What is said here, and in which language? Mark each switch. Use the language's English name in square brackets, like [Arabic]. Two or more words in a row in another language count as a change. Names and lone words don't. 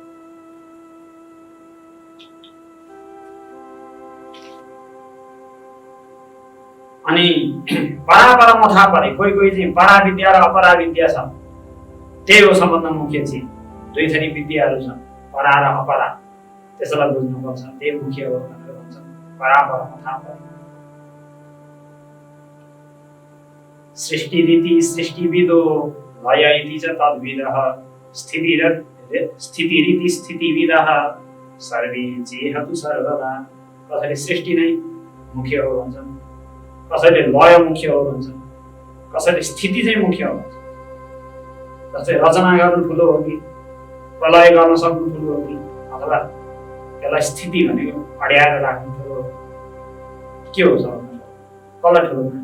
[Nepali] अनि परापरमा थाहा परे, कोही चाहिँ पराविद्या र अपराविद्या छ। त्यही हो सबभन्दा मुख्य चिज। दुई थरी विद्याहरू छन्, परा र अपरा, त्यसलाई बुझ्नुपर्छ। त्यही मुख्य हो भनेर भन्छन्। परापरमा थाहा परे। [Sanskrit] सृष्टिरीति सृष्टिविदो, लय इति च तद्विदः, स्थितिरीति स्थितिविदः, सर्वे चेहतु सर्वदा। [Nepali] कसैले सृष्टि नै मुख्य हो भन्छन्, कसैले लय मुख्य हो भन्छन्, कसैले स्थिति चाहिँ मुख्य हो भन्छन्। जस्तै रचना गर्नु ठुलो हो कि प्रलय गर्न सक्नु ठुलो हो कि, अथवा त्यसलाई स्थिति भनेको अड्याएर राख्नु ठुलो हो, के हो सक्नु कसलाई ठुलो मान्नु?